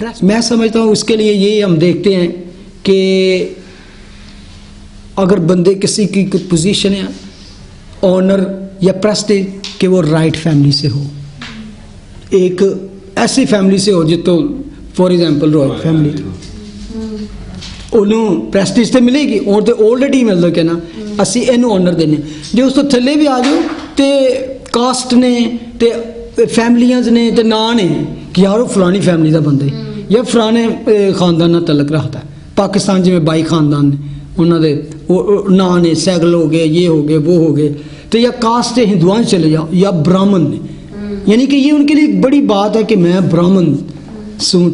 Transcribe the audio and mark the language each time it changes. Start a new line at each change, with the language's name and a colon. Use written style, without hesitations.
Hindi: मैं समझता हूँ उसके लिए ये हम देखते हैं कि अगर बंदे किसी की पोजीशन है ऑनर या प्रेस्टीज, कि वो राइट फैमिली से हो, एक ऐसी फैमिली से हो जितो फॉर एग्जांपल रॉयल फैमिली,
Punjabi: ਉਹਨੂੰ ਪ੍ਰੈਸਟੀਜ ਤੇ ਮਿਲੇਗੀ, ਔਰ ਤੇ ਆਲਰੇਡੀ ਮਿਲਦਾ ਕਿ ਨਾ ਅਸੀਂ ਇਹਨੂੰ ਆਨਰ ਦੇਣੇ। ਜੇ ਉਸ ਤੋਂ ਥੱਲੇ ਵੀ ਆ ਜਾਓ ਤੇ ਕਾਸਟ ਨੇ ਤੇ ਫੈਮਲੀਆਂ ਨੇ ਤੇ ਨਾਂ ਨੇ ਕਿ ਯਾਰ ਉਹ ਫਲਾਣੀ ਫੈਮਲੀ ਦਾ ਬੰਦਾ ਹੈ ਜਾਂ ਫਲਾਣੇ ਖਾਨਦਾਨ ਨਾਲ ਤਲਕ ਰੱਖਦਾ। ਪਾਕਿस्तान ਜਿਵੇਂ 22 ਖਾਨਦਾਨ ਨੇ, ਉਹਨਾਂ ਦੇ ਉਹ ਨਾਂ ਨੇ, ਸੈਗਲ ਹੋ ਗਏ,
Hindi: ये हो गए, वो हो गए। तो या कास्ट हिंदुओं से चले जाओ या ब्राह्मण ने, यानी कि ये उनके लिए बड़ी बात है कि मैं ब्राह्मण हूँ।